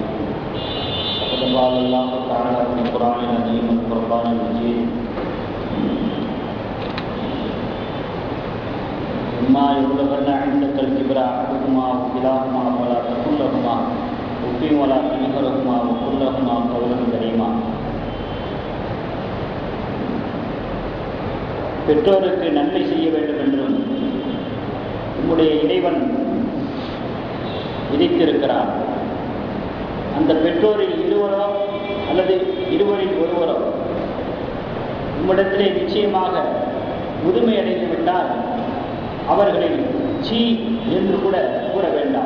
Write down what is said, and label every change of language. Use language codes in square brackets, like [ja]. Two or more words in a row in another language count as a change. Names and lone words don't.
[ar] وقد قال الله تعالى في القرآن العظيم والفرقان المجيد: إما يبلغن عندك الكبر أحدهما أو كلاهما فلا تقل لهما أف ولا تنهرهما وقل لهما قولا كريما. [ta] பெற்றோருக்கு நன்மை செய்ய வேண்டும் என்றும் உம்முடைய இறைவன் விதித்திருக்கிறார். அந்த பெற்றோரில் இருவரோ அல்லது இருவரில் ஒருவரோ உம்மிடத்திலே நிச்சயமாக முதுமை அடைந்து விட்டால் அவர்களில் சீ என்று கூட கூற வேண்டாம்.